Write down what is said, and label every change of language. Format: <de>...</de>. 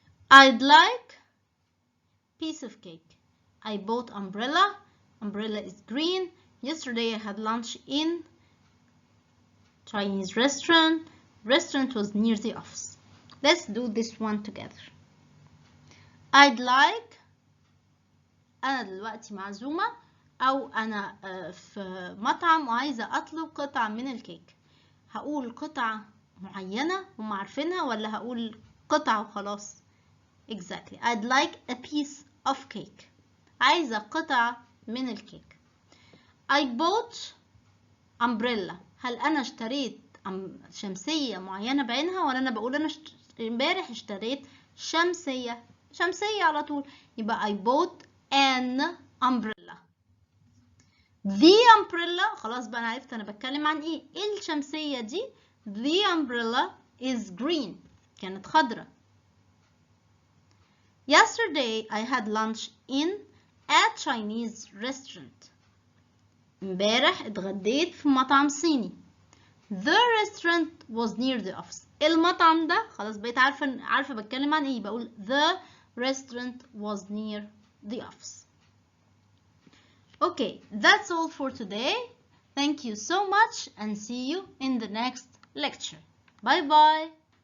<en>I'd like piece of cake. I bought umbrella. Umbrella is green. Yesterday I had lunch in Chinese restaurant. Restaurant was near the office. Let's do this one together. I'd like.</en> <ar>أنا دلوقتي معزومة أو أنا في مطعم وعايزة أطلب قطعة من الكيك. هقول قطعة معينة هم عارفينها ولا هقول قطعة وخلاص؟ Exactly.</ar> <en>I'd like a piece of cake.</en> <ar>عايزة قطعة من الكيك.</ar> <en>I bought umbrella.</en> <ar>هل أنا اشتريت شمسية معينة بعينها ولا أنا بقول أنا امبارح اشتريت شمسية. شمسية على طول، يبقى</ar> <en>I bought an umbrella. The umbrella،</en> <ar>خلاص بقى أنا عرفت أنا بتكلم عن إيه. الشمسية دي</ar> <en>the umbrella is green،</en> <ar>كانت خضرة.</ar> <en>Yesterday I had lunch in a Chinese restaurant.</en> <ar>امبارح اتغديت في مطعم صيني.</ar> <en>The restaurant was near the office.</en> <ar>المطعم ده خلاص بقيت عارفة بتكلم عن ايه، بقول</ar> <en>the restaurant was near the office. Okay, that's all for today. Thank you so much and see you in the next lecture. Bye bye.</en>